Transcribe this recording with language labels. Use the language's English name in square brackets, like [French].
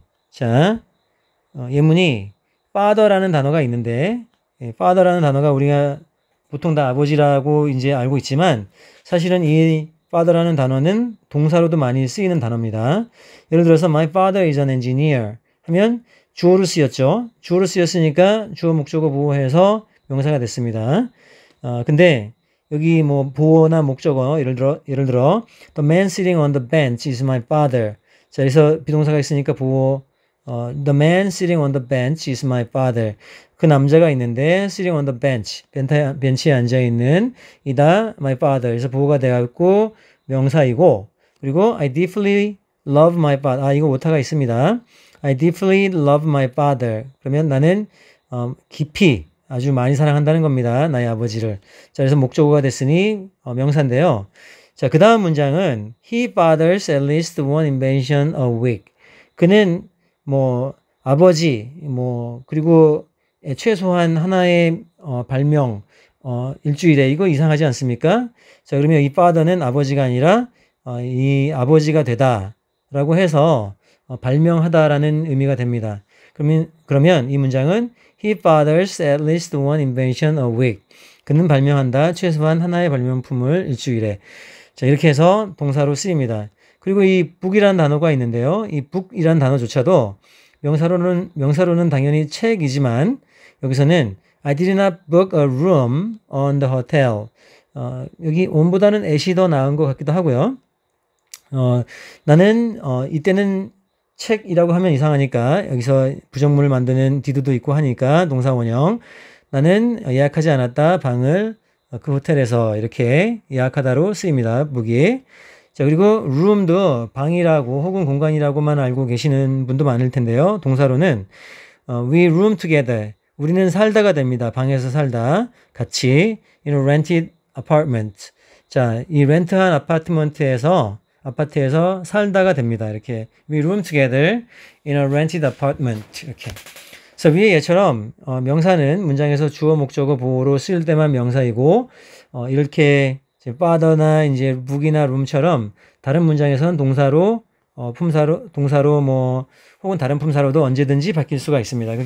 [Korean] 자, 예문이 father라는 단어가 있는데, father라는 단어가 우리가 보통 다 아버지라고 이제 알고 있지만, 사실은 이 father라는 단어는 동사로도 많이 쓰이는 단어입니다. 예를 들어서 [English] my father is an engineer [Korean] 하면 주어로 쓰였죠. 주어로 쓰였으니까 주어 목적어 보호해서 명사가 됐습니다. 근데 여기 뭐 보어나 목적어 예를 들어 [English] the man sitting on the bench is my father. [Korean] 자, 그래서 비동사가 있으니까 보어 [English] the man sitting on the bench is my father. [Korean] 그 남자가 있는데 [English] sitting on the bench, [Korean] 벤치에 앉아 있는 이다 [English] my father. [Korean] 그래서 보어가 되었고 명사이고, 그리고 [English] I deeply love my father. [Korean] 이거 오타가 있습니다. [English] I deeply love my father. [Korean] 그러면 나는 깊이 아주 많이 사랑한다는 겁니다. 나의 아버지를. 자, 그래서 목적어가 됐으니 명사인데요. 자, 그 다음 문장은 [English] He fathers at least one invention a week. [Korean] 그는 뭐 아버지 그리고 최소한 하나의 발명 일주일에, 이거 이상하지 않습니까? 자, 그러면 이 father는 아버지가 아니라 이 아버지가 되다라고 해서 발명하다라는 의미가 됩니다. 그러면 이 문장은 [English] He fathers at least one invention a week. [Korean] 그는 발명한다. 최소한 하나의 발명품을 일주일에. 자, 이렇게 해서 동사로 쓰입니다. 그리고 이 book이라는 단어가 있는데요. 이 book이라는 단어조차도 명사로는 당연히 책이지만, 여기서는 [English] I did not book a room on the hotel. [Korean] 여기 on보다는 at이 더 나은 것 같기도 하고요. 나는 이때는 책이라고 하면 이상하니까 여기서 부정문을 만드는 did도 있고 하니까 동사 원형. 나는 예약하지 않았다 방을 그 호텔에서, 이렇게 예약하다로 쓰입니다. book이. 자, 그리고 room도 방이라고 혹은 공간이라고만 알고 계시는 분도 많을 텐데요. 동사로는 [English] we room together. [Korean] 우리는 살다가 됩니다. 방에서 살다. 같이. [English] in a rented apartment. [Korean] 자, 이 렌트한 아파트에서 살다가 됩니다. 이렇게 [English] we room together in a rented apartment. [Korean] 이렇게. 그래서 위의 예처럼 명사는 문장에서 주어 목적어 보호로 쓰일 때만 명사이고, 이렇게 father나 이제 book이나 room처럼 다른 문장에서는 동사로 동사로 혹은 다른 품사로도 언제든지 바뀔 수가 있습니다.